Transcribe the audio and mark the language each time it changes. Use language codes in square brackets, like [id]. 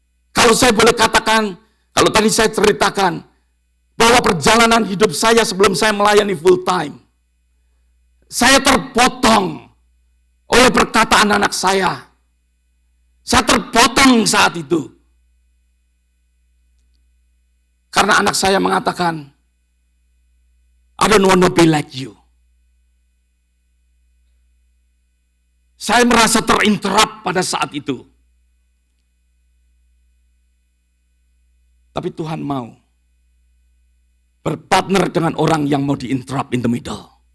[id] Kalau saya boleh katakan, kalau tadi saya ceritakan, bahwa perjalanan hidup saya sebelum saya melayani full time, saya terpotong oleh perkataan anak saya. Saya terpotong saat itu. Karena anak saya mengatakan, [en] I don't want to be like you. [id] Saya merasa terinterrupt pada saat itu. Tapi Tuhan mau berpartner dengan orang yang mau di-interrupt [en] in the middle.